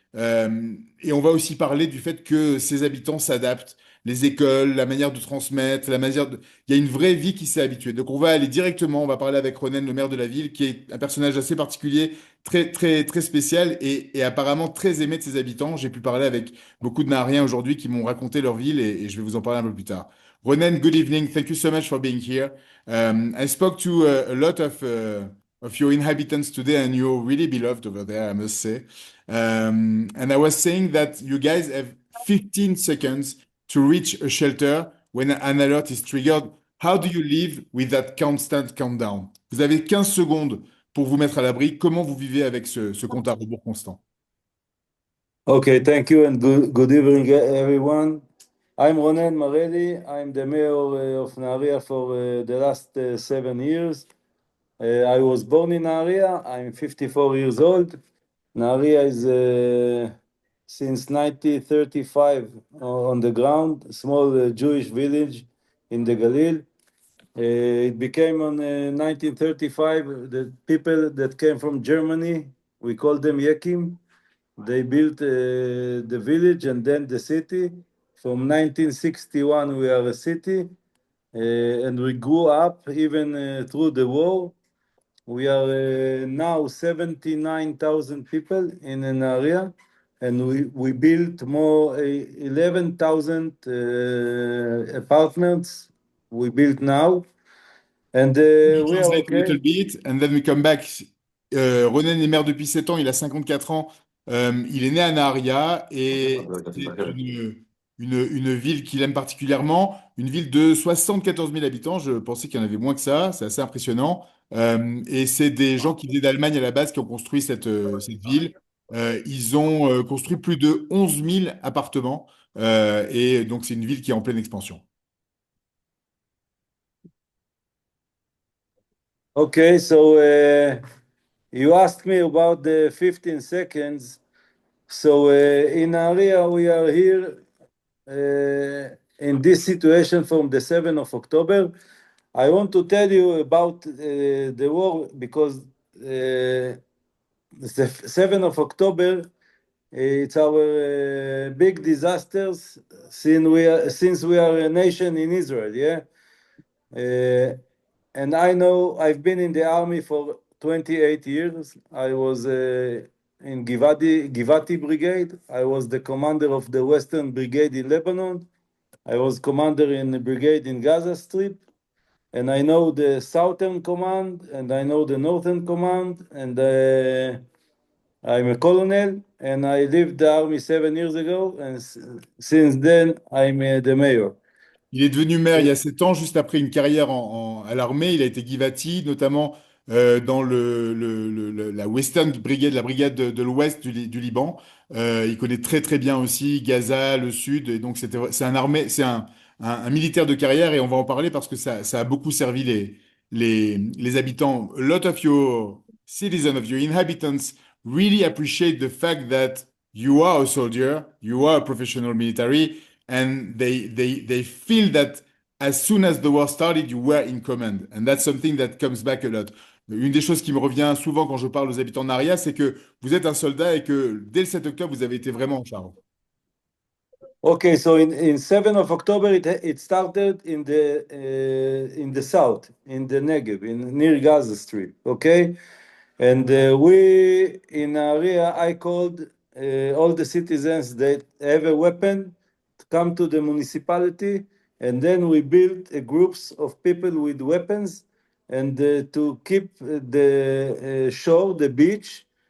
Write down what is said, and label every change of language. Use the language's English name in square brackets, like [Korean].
[French] Et on va aussi parler du fait que ces habitants s'adaptent, les écoles, la manière de transmettre, la manière de... Il y a une vraie vie qui s'est habituée. Donc on va aller directement, on va parler avec Ronen, le maire de la ville, qui est un personnage assez particulier, très, très, très spécial et apparemment très aimé de ses habitants. J'ai pu parler avec beaucoup de Nahariens aujourd'hui qui m'ont raconté leur ville et je vais vous en parler un peu plus tard. [English] Ronen, good evening. Thank you so much for being here. I spoke to a lot of your inhabitants today, and you're really beloved over there, I must say. And I was saying that you guys have 15 seconds to reach a shelter when an alert is triggered. How do you live with that constant countdown? [French] Vous avez 15 secondes pour vous mettre à l'abri. Comment vous vivez avec ce compte à rebours constant? [English] Okay, thank you and good evening, everyone. I'm Ronen Marelly. I'm the mayor of Nahariya for the last 7 years. I was born in Nahariya. I'm 54 years old. Nahariya is since 1935 on the ground, a small Jewish village in the Galil. It became on 1935 the people that came from Germany. We call them Yekim. They built the village and then the city. From 1961, we are a city, and we grew up even through the war. We are now 79,000 people in an area, and we built more 11,000 apartments. We built now, and We we are translate a little okay. bit and then we come back. [French] Ronen est maire depuis 7 ans, il a 54 ans. Il est né à Nahariya et c'est une ville qu'il aime particulièrement, une ville de 74 000 habitants. Je pensais qu'il y en avait moins que ça, c'est assez impressionnant. Et c'est des gens qui venaient d'Allemagne à la base qui ont construit cette ville. Ils ont construit plus de 11 000 appartements et donc c'est une ville qui est en pleine expansion. [English] Okay, so you asked me about the 15 seconds. So in area, we are here in this situation from the 7th of October. I want to tell you about the war because the 7th of October, it's our big disasters since we are a nation in Israel, yeah? Uh, and I know I've been in the army for 28 years. I was in Givati Brigade. I was the commander of the Western Brigade in Lebanon. I was commander in the brigade in Gaza Strip. And I know the Southern Command, and I know the Northern Command, and I'm a colonel, and I left the army 7 years ago, and since then I'm the mayor. [French] Il est devenu maire il y a 7 ans, juste après une carrière à l'armée. Il a été Givati, notamment dans la Western Brigade, la brigade de l'Ouest du Liban. Il connaît très très bien aussi Gaza, le Sud. Et donc c'est un armée, c'est un militaire de carrière et on va en parler parce que ça a beaucoup servi les habitants. [English] A lot of your citizens, of your inhabitants really appreciate the fact that you are a soldier, you are a professional military. And they feel that as soon as the war started, you were in command. And that's something that comes back a lot. [French] Une des choses qui me revient souvent quand je parle aux habitants de Naria, c'est que vous êtes un soldat et que dès le 7 octobre, vous avez été vraiment en charge. [English] Okay, so in 7th of October, it started in the south, in the Negev, in near Gaza Strip. Okay, and we in area, I called all the citizens that have a weapon to come to the municipality, and then we built groups of people with weapons, and to keep the shore, the beach.